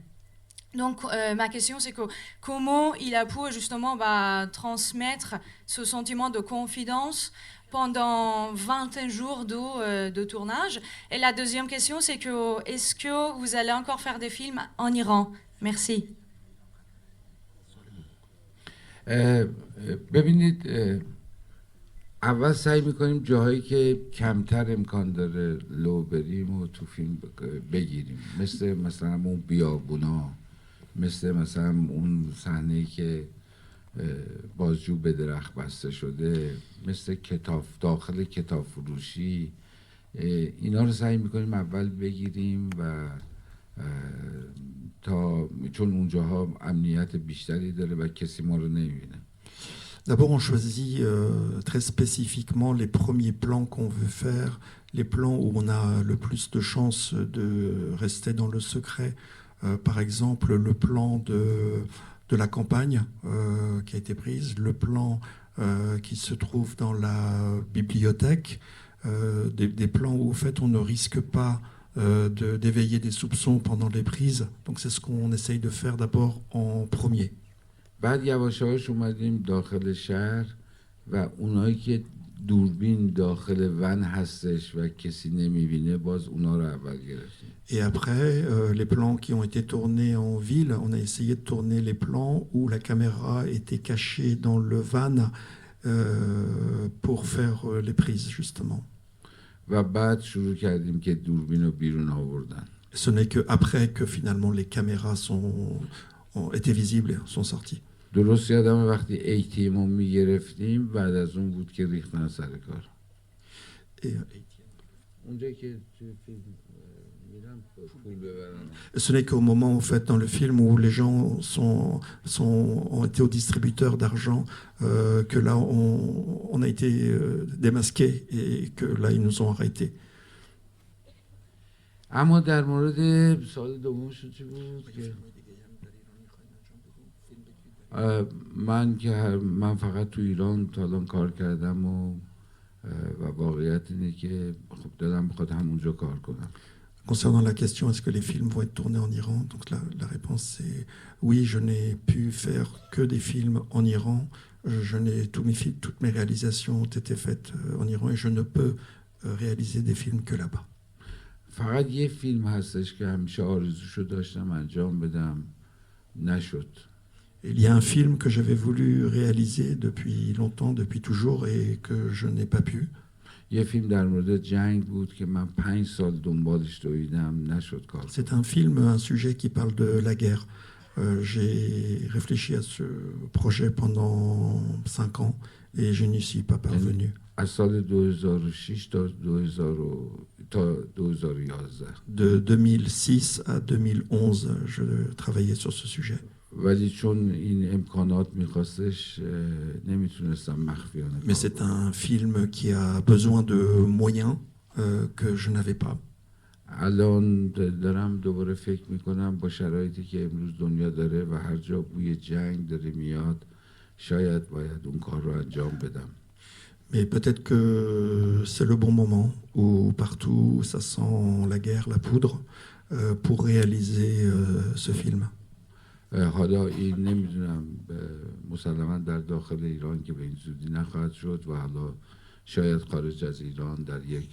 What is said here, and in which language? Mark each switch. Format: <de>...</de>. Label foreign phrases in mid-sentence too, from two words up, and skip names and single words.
<fr>Donc ma question c'est que comment il a pu justement transmettre ce sentiment de confidence pendant 21 jours de tournage. Et la deuxième question c'est que est-ce que vous allez encore faire des films en Iran? Merci.</fr> <fa>ببینید اول سعی میکنیم جاهایی که کمتر امکان داره لو بریم و تو فیلم بگیریم، مثلا اون بیابونا، مثلا اون صحنه‌ای که بازجو به درخت بسته شده، مثل داخل کتاب فروشی، اینا رو سعی میکنیم اول بگیریم و چون اونجاها امنیت بیشتری داره و کسی ما رو نمیبینه.</fa> <fr>D'abord, on choisit très spécifiquement les premiers plans qu'on veut faire, les plans où on a le plus de chances de rester dans le secret. Par exemple, le plan de la campagne qui a été prise, le plan qui se trouve dans la bibliothèque, des plans où, en fait, on ne risque pas d'éveiller des soupçons pendant les prises. Donc c'est ce qu'on essaye de faire d'abord en premier.</fr> <fa>بعد یواشاش اومدیم داخل شهر و اونایی که دوربین داخل ون هستش و کسی نمیبینه باز اونا رو اول گرفتیم.</fa> <fr>Et après, les plans qui ont été tournés en ville, on a essayé de tourner les plans où la caméra était cachée dans le van pour faire les prises justement.</fr> <fa>و بعد شروع کردیم که دوربین رو بیرون آوردن.</fa> <fr>Ce n'est qu'après que finalement les caméras ont été visibles et sont sorties.</fr> <fa>درست یادم وقتی ATM رو میگرفتیم بعد از اون بود که ریختن سر کار. اونجا که میرم پول ببرن.</fa> <fr>Ce n'est qu'au moment en fait dans le film où les gens ont été au distributeur d'argent que là on a été démasqués et que là ils nous ont arrêtés.</fr> <fa>اما در مورد سال دومش چی بود که من فقط تو ایران تا الان کار کردم و واقعیت اینه که خب دلم بخواد همونجا کار کنم.</fa> <fr>Concernant la question, est-ce que les films vont être tournés en Iran? Donc la réponse c'est oui, je n'ai pu faire que des films en Iran. Toutes mes réalisations ont été faites en Iran et je ne peux réaliser des films que là-bas.</fr> <fa>فقط یه فیلم هستش که همیشه آرزوشو داشتم انجام بدم نشد.</fa> <fr>Il y a un film que j'avais voulu réaliser depuis longtemps, depuis toujours, et que je n'ai pas pu.</fr> <fa>یه فیلم در مورد جنگ بود که من 5 سال دنبالش دویدم نشد کار.</fa> <fr>C'est un film, un sujet qui parle de la guerre. J'ai réfléchi à ce projet pendant 5 ans et je n'y suis pas parvenu.</fr> <fa>از سال 2006 تا 2011</fa> <fr>De 2006 à 2011, je travaillais sur ce sujet.</fr> <fa>ولی چون این امکانات میخواستش نمیتونستم مخفیانه</fa> <fr>Mais c'est un film qui a besoin de moyens que je n'avais pas.</fr> <fa>الان دارم دوباره فکر میکنم با شرایطی که امروز دنیا داره و هر جا بوی جنگ داره میاد شاید باید اون کار رو انجام بدم.</fa> <fr>Mais peut-être que c'est le bon moment où partout ça sent la guerre, la poudre, pour réaliser ce film.</fr> <fa>حالا این نمیدونم مسلما در داخل ایران که به این زودی نخواهد شد و حالا شاید خارج از ایران در یک</fa>